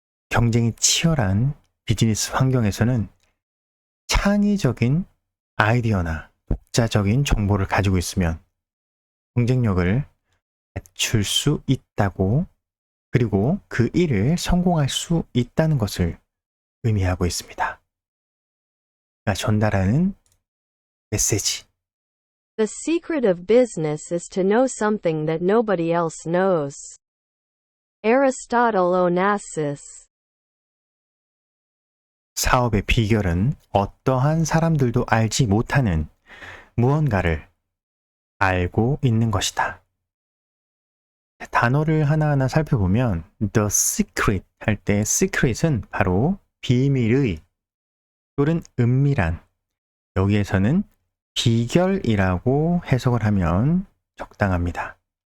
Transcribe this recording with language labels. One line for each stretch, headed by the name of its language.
Korean: 경쟁이 치열한 비즈니스 환경에서는 창의적인 아이디어나 독자적인 정보를 가지고 있으면 경쟁력을 갖출 수 있다고, 그리고 그 일을 성공할 수 있다는 것을 의미하고 있습니다. 그가 전달하는 메시지.
English: The secret of business is to know something that nobody else knows. Aristotle Onassis.
Korean: 사업의 비결은 어떠한 사람들도 알지 못하는 무언가를 알고 있는 것이다. 단어를 하나하나 살펴보면 the secret 할 때 secret은 바로 비밀의 또는 은밀한, 여기에서는 비결이라고 해석을 하면 적당합니다.